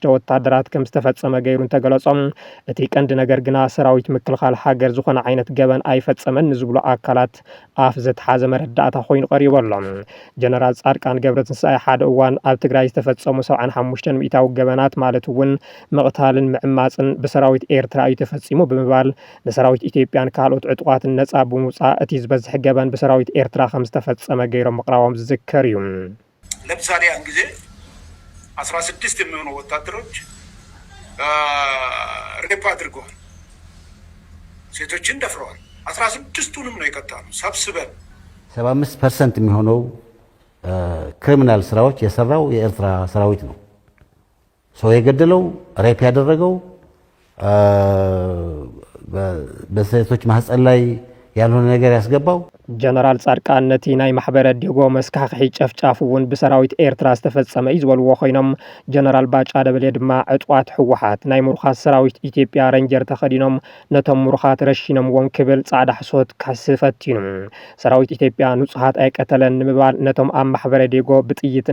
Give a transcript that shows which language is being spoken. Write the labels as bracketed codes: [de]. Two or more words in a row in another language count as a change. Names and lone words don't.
[ti] ወተሃደራት ከም ዝተፈጸመ ገይሩ ተገለጾም እቲ ቀንዲ ነገር ግና ሰራዊት ምክልኻል ሃገር ዝኾነ ዓይነት ገበን ኣይፈጸመን ዝብሉ ኣካላት ኣፍ ዘተሓዘ መረዳእታ ኮይኑ ቀሪቦሎም ጀነራል ጻድቃን ገብረትንሳኤ ሓደ እዋን ኣብ ትግራይ ዝተፈጸሙ 75 ሚእታዊ ገበናት ማለት እውን ምቕታልን ምዕማጽን ብሰራዊት ኤርትራ እዩ ተፈጺሙ ብምባል ንሰራዊት ኢትዮጵያን ካልኦት ዕጡቃትን ነጻ ብምውጻእ እቲ ዝበዝሕ ገበን ብሰራዊት ኤርትራ ከም ዝተፈጸመ ገይሩ መቅራዋም ዝዝከር እዩ [am] ለምሳሌ ያን ጊዜ 16 የሚሆኑ ወታደሮች ሬፕ አድርገዋል ሴቶችን ደፍረዋል 16ቱንም ነው የቀጣነው ሰብስበን 75% የሚሆነው ክሪሚናል ስራዎች የሰራው የኤርትራ ሰራዊት ነው ሰው የገደለው ሬፕ ያደረገው በሴቶች ማህፀን ላይ ያልሆነ ነገር ያስገባው [ti] ጀነራል ጻድቃን ነቲ ናይ ማሕበረ ዲጎ መስካኽሒ ጨፍጫፍ እውን ብሰራዊት ኤርትራ ዝተፈጸመ እዩ ዝበልዎ ኮይኖም ጀነራል ባጫ ደበሌ ድማ ዕጡቃት ሕወሓት ናይ ምሩኻት ሰራዊት ኢትዮጵያ ረንጀር ተኸዲኖም ነቶም ምሩኻት ረሺኖምዎም ክብል ጻዕዳ ሕሶት ካስፈቲኑ ሰራዊት ኢትዮጵያ ንጹሃት ኣይቀተለን ንምባል ነቶም ኣብ ማሕበረ ዲጎ ብጥይት